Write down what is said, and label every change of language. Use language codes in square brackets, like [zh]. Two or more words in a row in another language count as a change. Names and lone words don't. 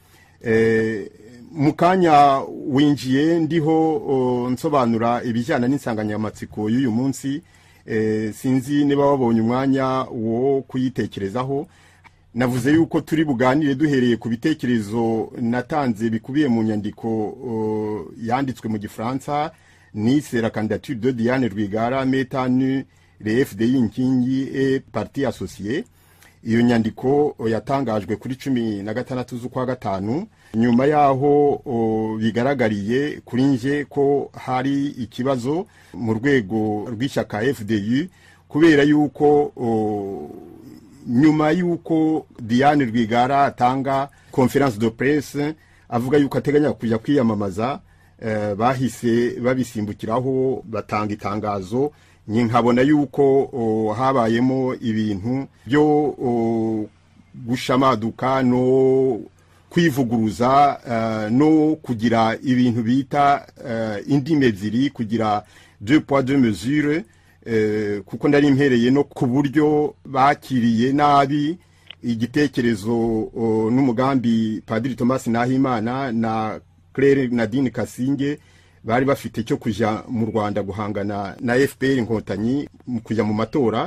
[rw] Mukanya winjiye ndiho nsobanura ibijyana n'insanganyamatsiko y'uyu munsi. Sinzi niba wabonye umwanya wo kuyitekerezaho. Navuze yuko turi buganire duhereye ku bitekerezo natanze bikubiye mu nyandiko yanditswe mu Gifaransa, nise [fr] la candidature de Diane Rwigara metanu le FDI inkingi et parti associé. [rw] Iyo nyandiko yatangajwe kuri 16 z'ukwa gatanu. Nyuma yaho bigaragariye kuri nje ko hari ikibazo mu rwego rw'ishyaka FDI, kubera yuko nyuma yuko Diane Rwigara atanga [fr] conference de presse [rw] avuga yuko ateganya kujya kwiyamamaza, bahise babisimbukiraho batanga itangazo. Nkabona yuko habayemo ibintu byo gushamaduka no kwivuguruza, no kugira ibintu bita indimi ebyiri, kugira [fr] deux poids deux mesures, [rw] kuko ndari mpereye no ku buryo bakiriye nabi igitekerezo n'umugambi Padiri Thomas Nahimana na Claire Nadine Kasinge bari bafite cyo kujya mu Rwanda guhangana na FPR inkotanyi mu kujya mu matora.